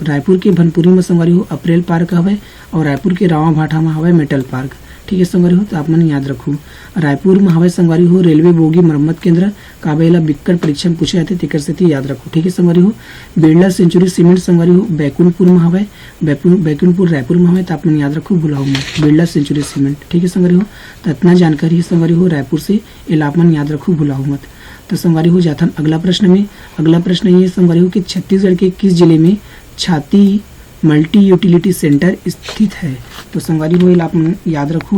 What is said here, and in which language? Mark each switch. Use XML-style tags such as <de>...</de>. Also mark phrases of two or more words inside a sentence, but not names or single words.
<hne>रायपुर के भनपुरी में संगवारी हो अप्रैल पार्क हवय और रायपुर के रावा भाठा में हवय मेटल पार्क। ठीक है संगवारी हो, तो आपमन याद रखो। रायपुर में हवय संगवारी हो रेलवे बोगी मरम्मत केंद्र काबेला बिक्कड़ परीक्षा में पूछे जाते तेकर से याद रखो। ठीक है संगवारी हो। बिरला सेंचुरी सीमेंट संगवारी हो बैकुंठपुर में हवय, बैकुंठपुर रायपुर में हवय, तो आपमन याद रखो भुलाओ मत बिरला सेंचुरी सीमेंट। ठीक है संगवारी हो, तो इतना जानकारी संगवारी हो रायपुर से ये आपमन याद रखो भुलाओ मत। तो संगवारी हो जाथन अगला प्रश्न ये संगवारी हो कि छत्तीसगढ़ के किस जिले में छाती</hne> <en>multi utility center</en> <hne>स्थित है। तो संगवारी हो आप याद रखो।</hne>